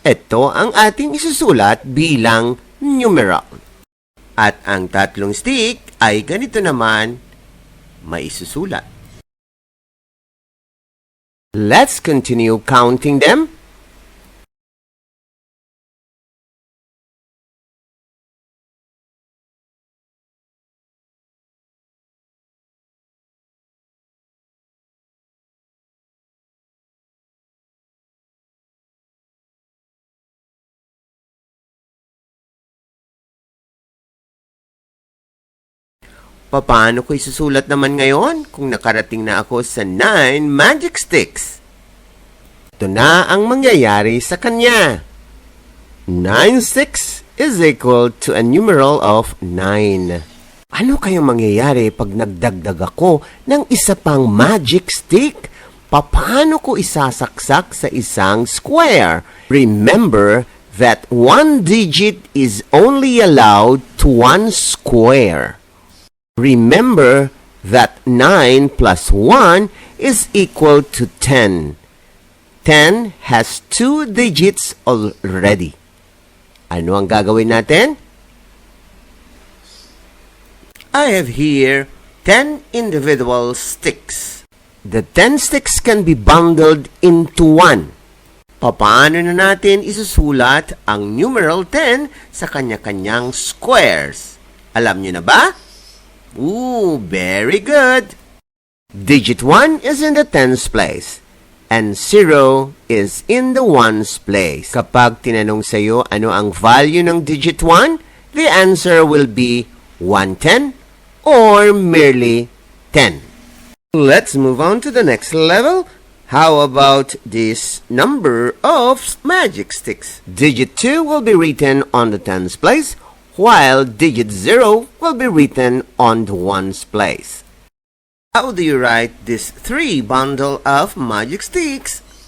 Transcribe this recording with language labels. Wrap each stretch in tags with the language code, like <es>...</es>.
<tl>Ito ang ating isusulat bilang numeral. At ang tatlong stick ay ganito naman maisusulat.</tl> <en>Let's continue counting them.</en> <tl>Paano ko isusulat naman ngayon kung nakarating na ako sa 9 magic sticks? Ito na ang mangyayari sa kanya.</tl> <en>9 sticks is equal to a numeral of 9.</en> <tl>Ano kayang mangyayari pag nagdagdag ako ng isa pang magic stick? Paano ko isasaksak sa isang square?</tl> <en>Remember that one digit is only allowed to one square. Remember that 9 plus 1 is equal to 10. 10 has 2 digits already. Ano ang gagawin natin? I have here 10 individual sticks. The 10 sticks can be bundled into one.</en> <tl>Paano na natin isusulat ang numeral 10 sa kanya-kanyang squares? Alam niyo na ba? Ooh,</tl> <en>very good! Digit 1 is in the tens place, and 0 is in the ones place.</en> <tl>Kapag tinanong sa iyo ano ang value ng digit 1,</tl> <en>the answer will be 110 or merely 10. Let's move on to the next level. How about this number of magic sticks? Digit 2 will be written on the tens place, while digit 0 will be written on the ones place. How do you write this 3 bundle of magic sticks?</en>